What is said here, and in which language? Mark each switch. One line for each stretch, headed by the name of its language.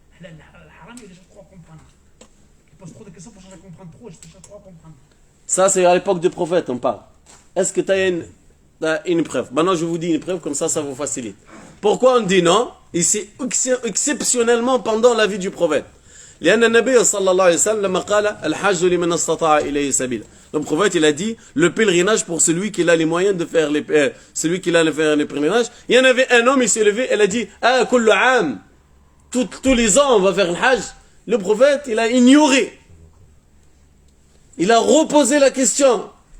French: Halal, haram, il a déjà trop à comprendre. Il pose trop de questions pour chercher à comprendre trop, je cherche trop à comprendre. Ça, c'est à l'époque des prophètes, on parle. Est-ce que tu as une preuve? Maintenant, je vous dis une preuve, comme ça vous facilite. Pourquoi on dit non? Ici, exceptionnellement pendant la vie du prophète.
Arabic: لأن النبي صلى الله عليه وسلم لما قال الحج لمن استطاع إليه سبيلا.
French: Le prophète, il a dit le pèlerinage pour celui qui a les moyens de faire celui qui a faire les pèlerinages. Il y en avait un homme, il s'est levé, il a dit ah,
Arabic: كل عام,
French: tous les ans on va faire le hajj. Le prophète, il a ignoré. Il a reposé la question.